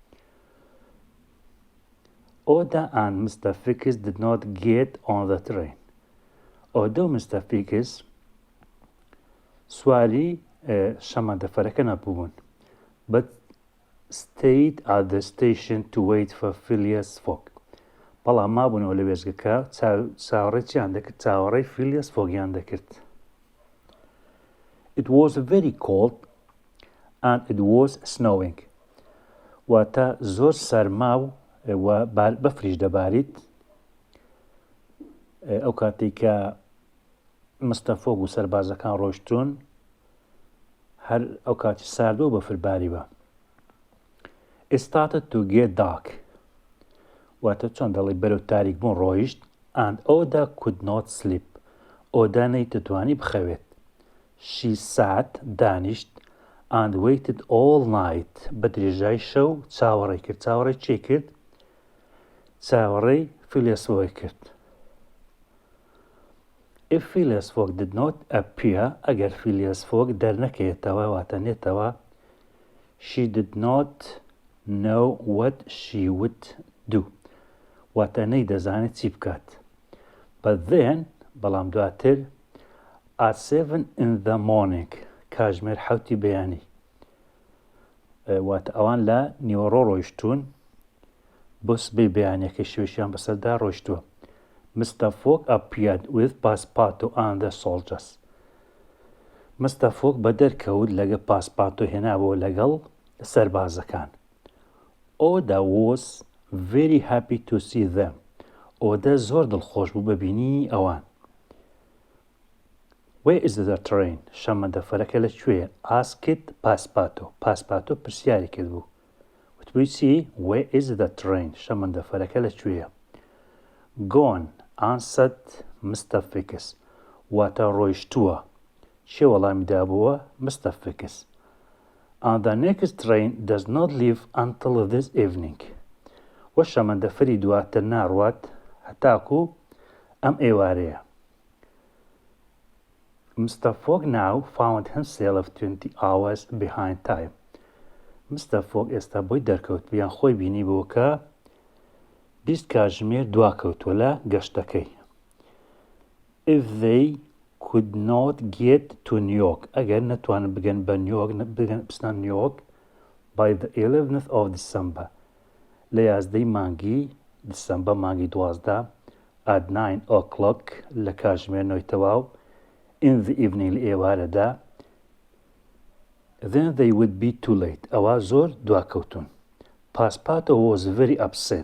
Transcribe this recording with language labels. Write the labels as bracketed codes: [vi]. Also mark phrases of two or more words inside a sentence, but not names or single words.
[en] Aouda and Mr. Fogg did not get on the train. Aouda [ckb] و Mr. Fogg سواری شەمەندەفەرەکە نەبوون [en] but stayed at the station to wait for Phileas Fogg. [ckb] بەڵام مابوونەوە لە وێزگەکە چاوەڕێی چیان دەکرد چاوەڕێی Phileas Foggiان دەکرد. [en] It was very cold and it was snowing. [ckb] واتە زۆر سەرما و بەفریش دەباریت ئەو کاتێک کە Mr. Fogg و سەربازەکان ڕۆیشتون هەر ئەو کاتی ساردووە بەفرباری بە. [en] It started to get dark. [ckb] واتە چۆن دەڵێ بەرەو تاریک بوون ڕۆیشت [en] and Aouda could not sleep. [ckb] ئۆدا نەیتوانی بخەوێت. [en] She sat دانیشت and waited all night. [ckb] بە درێژای شەو چاوەڕێی کرد. چاوەڕێی چێ کرد؟ چاوەڕێی Phileas Fogg کرد. [en] If Phileas Fogg did not appear, [ckb] ئەگەر Phileas Fogg دەرنەکەوێتەوە واتە نێتەوە [en] she did not know what she would do. [ckb] واتە نەیدەزانێت چی بکات. [en] But then [ckb] بەڵام دواتر [en] at 7 in the morning [ckb] کاتژمێر حەوتی بەیانی واتە ئەوان لە نیوەڕۆ ڕۆیشتون بۆ سبەی بەیانیەکەی شوێشیان بەسەردا ڕۆیشتووە. [en] Mr. Fogg appeared with Passepartout and the soldiers. [ckb] Mr. Fogg بە دەرکەوت لەگە پاسپارتۆ هێنابەوە لەگەڵ سەربازەکان. [en] Aouda was very happy to see them. [ckb] ئۆدا زۆر دڵخۆش بوو بەبینی ئەوان. [en] Where is the train? [ckb] شەمەندەفەرەکە لەکوێیە؟ [en] asked Passepartout. [ckb] پاسپارتۆ پرسیاری کرد بوو. وتبووی چی؟ [en] Where is the train? [ckb] شەمەندەفەرەکە لەکوێیە؟ [en] Gone, answered Mr. Fogg. [ckb] واتە ڕۆیشتووە. چێ وەڵامی دابووە؟ Mr. Fogg. [en] And the next train does not leave until this evening. [ckb] و شەمەندەفەری دواتر ناڕوات هەتاکو ئەم ئێوارەیە. [en] Mr. Fogg now found himself 20 hours behind time. [ckb] Mr. Fogg ئێستا بۆی دەرکەوت بیان خۆی بینی بوو کە 20 کاتژمێر دواکەوتووە لە گەشتەکەی. [en] If they could not get to New York, [ckb] ئەگەر نەتوانن بگەن بە بچنە New York [en] by the 11th of December, [ckb] لە 11ی مانگی دیسەمبەر مانگی 12 [en] at 9 o'clock [ckb] لە کاتژمێر 9 تەواو [en] in the evening [ckb] لە ئێوارەدا [en] then they would be too late. [ckb] ئەوە زۆر دواکەوتون. [en] Passepartout was very upset.